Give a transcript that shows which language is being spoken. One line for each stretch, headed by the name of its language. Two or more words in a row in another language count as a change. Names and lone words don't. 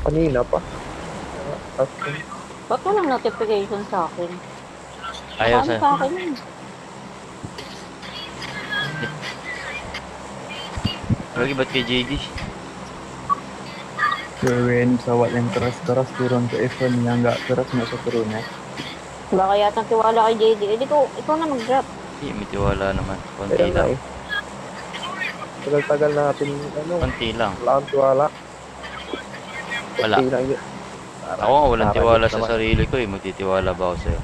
Filipino: Kanina pa. Ba't walang notification sa akin? Ayaw Paano sa... sa akin yun? Lagi ba't kay JD? Gawin sa walang teras-teras turun ke Evan yang nggak teras masuk turunnya. Baka yata tiwala kay JD. Eh, ikaw na mag-drop. Hindi, may tiwala naman. Konti Ayan na lang. eh. Tagal-tagal natin, ano, Konti lang. wala kang tiwala. Wala. Hindi lang yun. Ako nga walang tiwala sa naman. sarili ko eh. Magtitiwala ba ako sa'yo?